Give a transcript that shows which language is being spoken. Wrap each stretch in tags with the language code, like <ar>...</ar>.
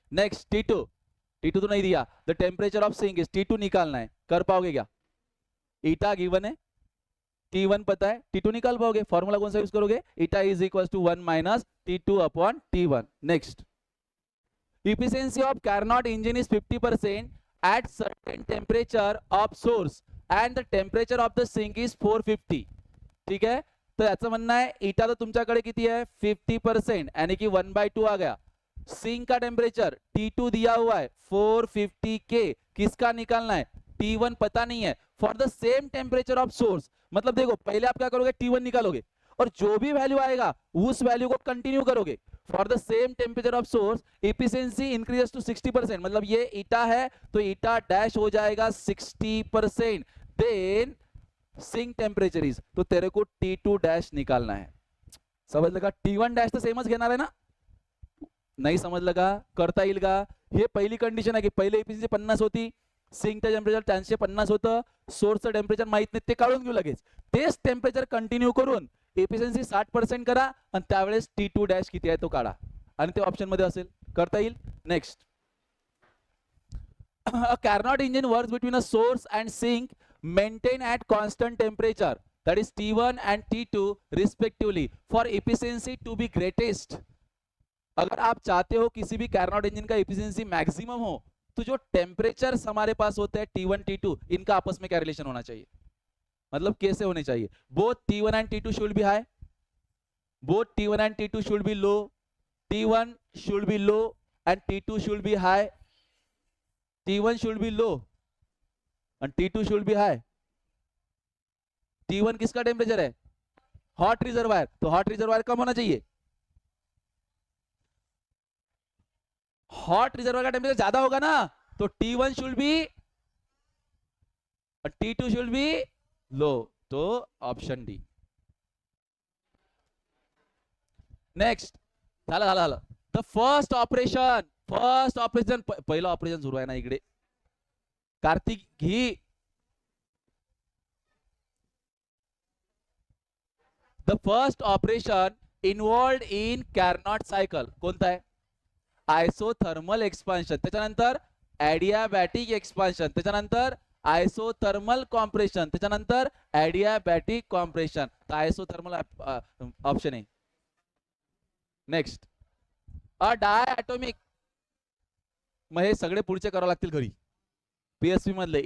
<hi>Next T2, T2 तो नहीं दिया,</hi> <en>the temperature of sink is,</en> <hi>T2 निकालना है, कर पाओगे क्या? ईटा गिवन है, T1 पता है, T2 निकाल पाओगे? फॉर्मूला कौन सा यूज करोगे?</hi> <en>Eta is equal to 1 minus T2 upon T1। Next, efficiency of Carnot engine is 50% at certain temperature of source and the temperature of the sink is 450।</en> <hi>ठीक है,</hi> <mr>तो याचं म्हणणं आहे ईटा तो तुमच्याकडे किती है?</mr> <hi>50%, यानी कि 1/2 आ गया। सिंक का टेम्परेचर T2 दिया हुआ है 450 के, किसका निकालना है? T1 पता नहीं है।</hi> <en>for the same temperature of source,</en> <hi>मतलब देखो पहले आप क्या करोगे? T1 निकालोगे और जो भी वैल्यू आएगा उस वैल्यू को कंटिन्यू करोगे।</hi> <en>for the same temperature of source efficiency increases to</en> <hi>60%, मतलब ये ईटा है तो ईटा डैश हो जाएगा 60%।</hi> <en>then sink temperature is,</en> <hi>तो तेरे को T2 डैश निकालना है। समझ लगा?</hi> <mr>T1 डैश तो सेमच घेणार आहे ना? नाही समजलं का? करता येईल का? हे पहिली कंडिशन आहे की पहिले एफिशिएंसी 50 होती, सिंकचं टेम्परेचर 350 होतं, सोर्सचं टेम्परेचर माहित नाही, ते काढून घेऊ लगेच। तेच टेम्परेचर कंटिन्यू करून एफिशिएंसी 60% करा आणि त्यावेळेस T2 डॅश किती आहे तो काढा आणि ते ऑप्शन मध्ये असेल, करता येईल।</mr> <en>Next, a Carnot engine works between a source and sink maintain at constant temperature, that is T1 and T2 respectively for efficiency to be greatest।</en> <hi>अगर आप चाहते हो किसी भी Carnot इंजन का एफिशिएंसी मैक्सिमम हो तो जो टेम्परेचर हमारे पास होते हैं T1 T2, इनका आपस में क्या रिलेशन होना चाहिए? मतलब कैसे होने चाहिए?</hi> <en>Both T1 and T2 should be high, both T1 and T2 should be low, T1 should be low and T2 should be high, T1 should be low and T2 should be high।</en> <hi>T1 किसका temperature है? Hot reservoir, तो hot reservoir कम होना चाहिए। Hot reservoir का temperature ज्यादा होगा ना, तो T1 शुड बी और T2 शुड बी लो, तो ऑप्शन डी।</hi> <mr>नेक्स्ट, झालं झालं झालं। द फर्स्ट ऑपरेशन पहिलं ऑपरेशन सुरू आहे ना इकडे, कार्तिक घी।</mr> <en>the first operation involved in Carnot cycle</en> <mr>कोणता आहे? आयसोथर्मल एक्सपान्शन, त्याच्यानंतर ॲडियाबॅटिक एक्सपान्शन, त्याच्यानंतर आयसोथर्मल कॉम्प्रेशन, त्याच्यानंतर ॲडियाबॅटिक कॉम्प्रेशन, तर आयसोथर्मल ऑप्शन आहे। नेक्स्ट, अ डायॲटॉमिक, मग हे सगळे पुढचे करावं लागतील घरी पीएसपी मधले।</mr>